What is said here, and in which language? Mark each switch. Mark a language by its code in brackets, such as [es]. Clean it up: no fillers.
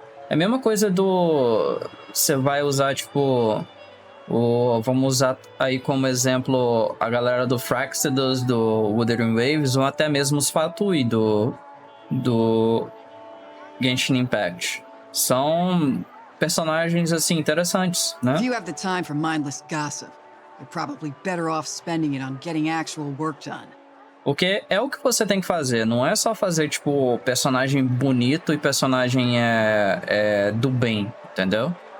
[pt] É a mesma coisa do... Você vai usar, tipo... Vamos usar aí como exemplo a galera do Fraxidus, do Wuthering Waves, ou até mesmo os Fatui do Genshin Impact. São personagens, assim, interessantes, né? [en] If you have the time for mindless gossip, you're probably better off spending it on getting actual work done. [pt] Porque é o que você tem que fazer, não é só fazer, tipo, personagem bonito e personagem do bem, entendeu?